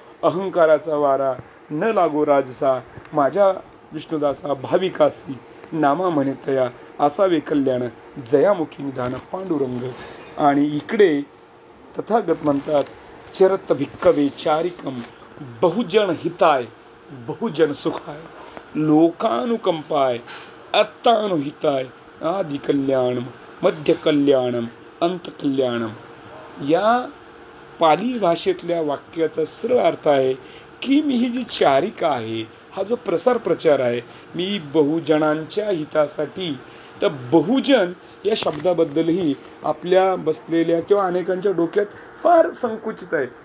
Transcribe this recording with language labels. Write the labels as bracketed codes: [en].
[mr] अहंकाराचा वारा न लागो राजसा, माझ्या विष्णुदासा भाविकासी. नामा म्हणे तया असावे कल्याण, जयामुखी निधान पांडुरंग. आणि इकडे तथागत म्हणतात, [pi] चरत भिक्कवे चारिकम, बहुजन हिताय बहुजन सुखाय. लोकानुकंपाय अत्तानुहिताय, आदि कल्याणम मध्य कल्याणम अंत कल्याणम. [mr] या पाली भाषेतल्या वाक्याचा सरळ अर्थ आहे की मी ही जी चारिका आहे, हा जो प्रचार आहे, मी बहुजनांच्या हितासाठी. तर बहुजन या शब्दाबद्दलही आपल्या बसलेल्या किंवा अनेकांच्या डोक्यात फार संकुचित आहे.